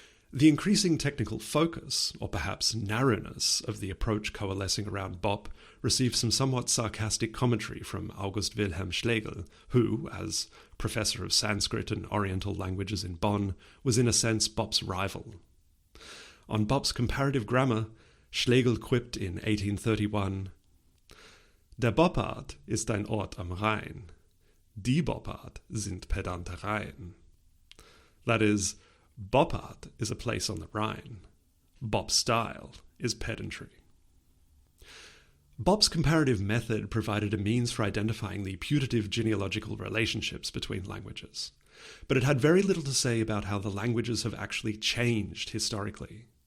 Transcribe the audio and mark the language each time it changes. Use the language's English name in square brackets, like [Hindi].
[English] The increasing technical focus, or perhaps narrowness, of the approach coalescing around Bopp received some somewhat sarcastic commentary from August Wilhelm Schlegel, who, as professor of Sanskrit and Oriental languages in Bonn, was in a sense Bopp's rival. On Bopp's comparative grammar, Schlegel quipped in 1831, Der Boppard ist ein Ort am Rhein. [German] Die Boppard sind Pedantereien. [English] That is, Boppard is a place on the Rhine. Bopp's style is pedantry. Bopp's comparative method provided a means for identifying the putative genealogical relationships between languages, but it had very little to say about how the languages have actually changed historically.